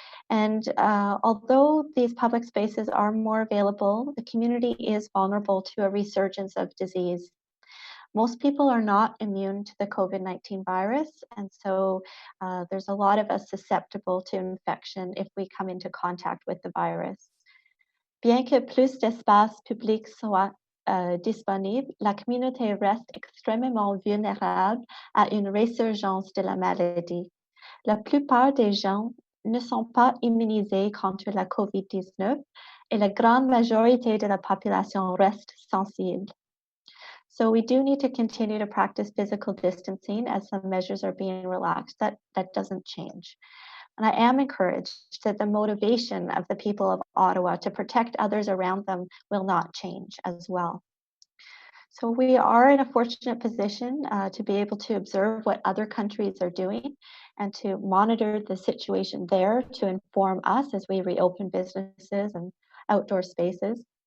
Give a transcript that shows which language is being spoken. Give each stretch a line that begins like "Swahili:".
English: And although these public spaces are more available, the community is vulnerable to a resurgence of disease. Most people are not immune to the COVID-19 virus, and so there's a lot of us susceptible to infection if we come into contact with the virus.
French: Bien que plus d'espace public soit disponible, la communauté reste extrêmement vulnérable à une résurgence de la maladie. La plupart des gens ne sont pas immunisés contre la COVID-19 et la grande majorité de la population reste sensible.
English: So we do need to continue to practice physical distancing as some measures are being relaxed. That doesn't change. And I am encouraged that the motivation of the people of Ottawa to protect others around them will not change as well. So we are in a fortunate position to be able to observe what other countries are doing and to monitor the situation there to inform us as we reopen businesses and outdoor spaces.